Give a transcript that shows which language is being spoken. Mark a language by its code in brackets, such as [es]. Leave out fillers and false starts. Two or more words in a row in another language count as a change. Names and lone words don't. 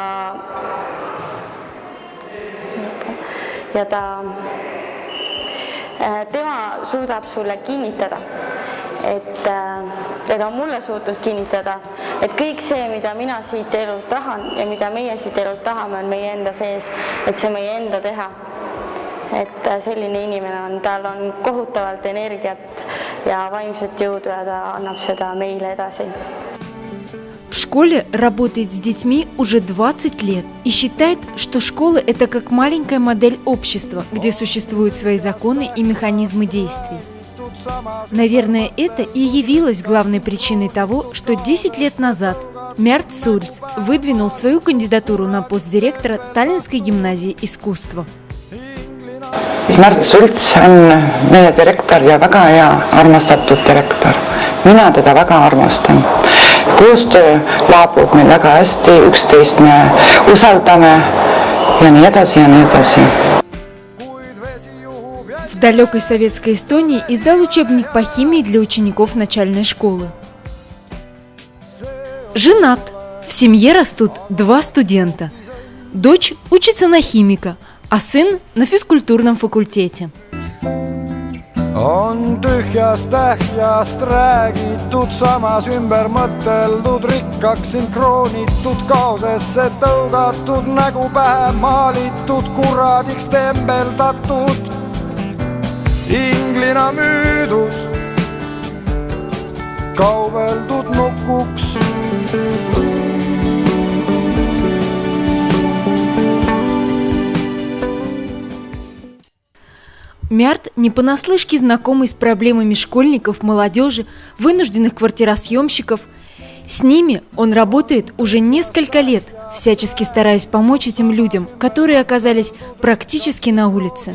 [et] tema suudab sulle kinnitada, ta on mulle suutnud kinnitada, et kõik see, mida mina siit elult tahan ja mida meie siit elult tahame, on meie enda sees, et see meie enda teha. Et selline inimene on, tal on kohutavalt energiat ja vaimset jõudu ja ta annab seda meile edasi. [ru] В школе работает с детьми уже 20 лет и считает, что школа – это как маленькая модель общества, где существуют свои законы и механизмы действий. Наверное, это и явилось главной причиной того, что 10 лет назад Мерт Шульц выдвинул свою кандидатуру на пост директора Tallinской гимназии искусства. [et] Märt Šults on meie direktor ja väga hea armastatud direktor. Mina teda väga armastan. Koostöö laabub meil väga hästi, üksteist me usaldame ja nii edasi ja nii edasi. [ru] В далекой советской Эстонии издал учебник по химии для учеников начальной школы. Женат. В семье растут 2 студента. Дочь учится на химика, а сын на физкультурном факультете. [et] On tühjast ähjast räägitud, samas ümber mõteldud, rikkaks sinkroonitud, kaosesse tõugatud, nägu pähe maalitud, kuradiks tembeldatud, inglina müüdud, kaubeldud nukuks. [ru] Мярт не понаслышке знакомый с проблемами школьников, молодежи, вынужденных квартиросъемщиков. С ними он работает уже несколько лет, всячески стараясь помочь этим людям, которые оказались практически на улице.